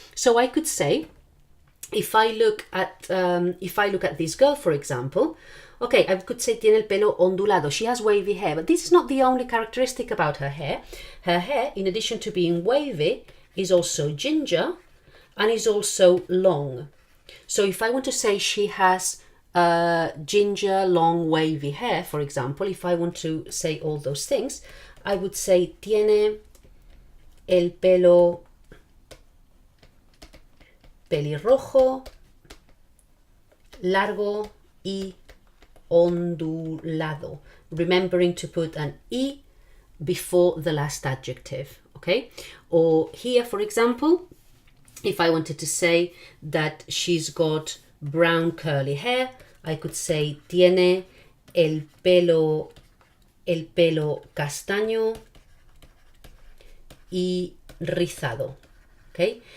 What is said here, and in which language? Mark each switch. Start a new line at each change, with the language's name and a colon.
English: So I could say, if I look at this girl, for example, okay, I could say
Spanish: tiene el pelo ondulado,
English: she has wavy hair, but this is not the only characteristic about her hair. Her hair, in addition to being wavy, is also ginger and is also long. So if I want to say she has ginger, long, wavy hair, for example, if I want to say all those things, I would say
Spanish: tiene el pelo pelirrojo, largo y ondulado.
English: Remembering to put an y before the last adjective, okay? Or here, for example, if I wanted to say that she's got brown curly hair, I could say
Spanish: tiene el pelo castaño y rizado.
English: Okay?